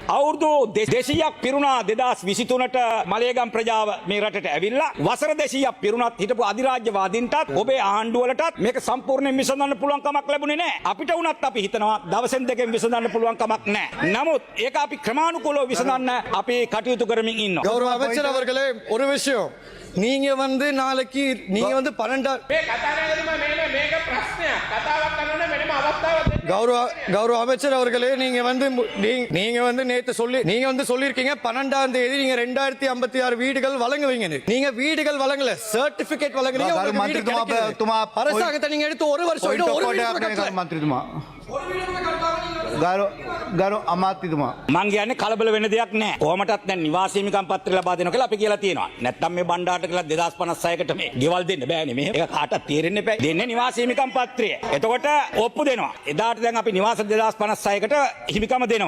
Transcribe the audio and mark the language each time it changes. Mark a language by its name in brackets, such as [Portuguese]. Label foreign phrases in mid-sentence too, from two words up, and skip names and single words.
[Sinhala] අවුරුදු 200ක් පිරුණා 2023ට මලේගම් ප්‍රජාව මේ රටට ඇවිල්ලා වසර 200ක් පිරුණත් හිටපු අධිරාජ්‍යවාදීන්ටත් ඔබේ ආණ්ඩුවලටත් මේක සම්පූර්ණයෙන් විසඳන්න පුළුවන් කමක් ලැබුණේ නැහැ. අපිට වුණත් අපි හිතනවා දවසෙන් දෙකෙන් විසඳන්න පුළුවන් කමක් නැහැ. නමුත් ඒක අපි ක්‍රමානුකූලව විසඳන්න අපි කටයුතු කරමින් ඉන්නවා. [Tamil] கௌரவ அமைச்சர் அவர்களே ஒரு விஷயம் நீங்க வந்து நாளைக்கு நீங்க வந்து 12 [Sinhala] මේ කතානායකතුමා මේක ප්‍රශ්නයක්. කතාවක් කරනකොට වෙනම අවස්ථාවක් දෙන්න. [Tamil] கௌரவ அமைச்சர் அவர்களே நீங்க வந்து நேத்து சொல்லிருக்கீங்க 12ஆம் தேதி நீங்க 2056 வீடுகள் வழங்குவீங்கன்னு. நீங்க வீடுகள் வழங்கல, சர்டிபிகேட் வழங்குறீங்க. அரசாங்கத்தை நீங்க எடுத்து ஒரு வருஷம் மந்திரிතුමා [Sinhala] ගරු අමාත්‍යතුමා මං කියන්නේ කලබල වෙන්න දෙයක් නැහැ. කොහොමටත් දැන් නිවාස හිමිකම් පත්‍රය ලබා දෙනවා කියලා අපි කියලා තියෙනවා. නැත්තම් මේ බණ්ඩාරට කියලා 2056කට මේ ගෙවල් දෙන්න බෑනේ මෙහෙම. ඒක කාටවත් තේරෙන්නේ නැහැ. දෙන්නේ නිවාස හිමිකම් පත්‍රය. එතකොට ඔප්පු දෙනවා. එදාට දැන් අපි නිවාස 2056කට හිමිකම දෙනවා.